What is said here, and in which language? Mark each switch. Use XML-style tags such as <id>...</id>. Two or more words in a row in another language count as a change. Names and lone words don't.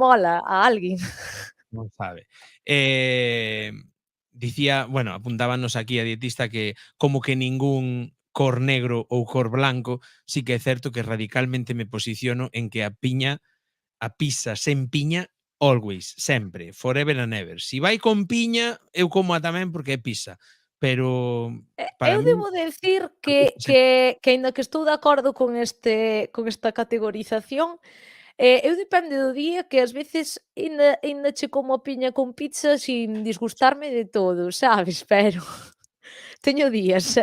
<gl>mola a alguén. non sabe. Dicía, bueno, apuntábanos aquí a dietista que como que ningún cor negro ou cor blanco, sí que é certo que radicalmente me posiciono en que a pizza sen piña,</gl> <en>always, sempre, forever and ever.</en> <gl>Si vai con piña, eu como a tamén porque é pizza, pero para Eu min</gl> <es>debo decir</es> <gl>a pizza que sen que aínda que estou de acordo con esta categorización, eu depende do día que ás veces aínda che como a piña con pizza sin disgustarme de todo, sabes, pero teño días,</gl>